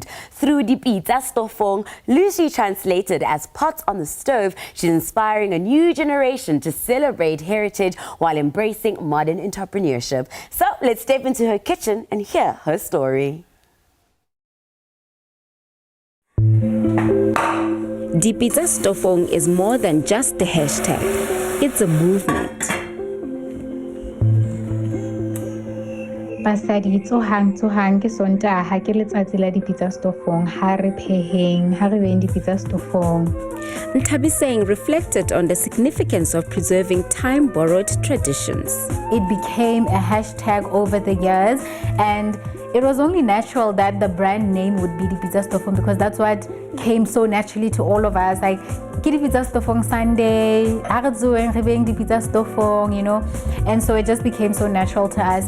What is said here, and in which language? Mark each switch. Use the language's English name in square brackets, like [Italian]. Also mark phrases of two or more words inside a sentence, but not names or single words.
[English] Through Dipita Stofong, loosely translated as Pots on the Stove, she's inspiring a new generation to celebrate heritage while embracing modern entrepreneurship. So let's step into her kitchen and hear her story. Dipita Stofong is more than just a hashtag. It's a movement. [Southern Sotho] Basadi tsohang ke Sontaga ke letsatsi la Dipita Stofong ha re pheheng ha re beng Dipita Stofong. [English] Nthabiseng reflected on the significance of preserving time-borrowed traditions. It became a hashtag over the years, and it was only natural that the brand name would be Dipita Stofong because that's what came so naturally to all of us. Like, Dipita Stofong Sunday, Dipita Stofong, you know, and so it just became so natural to us.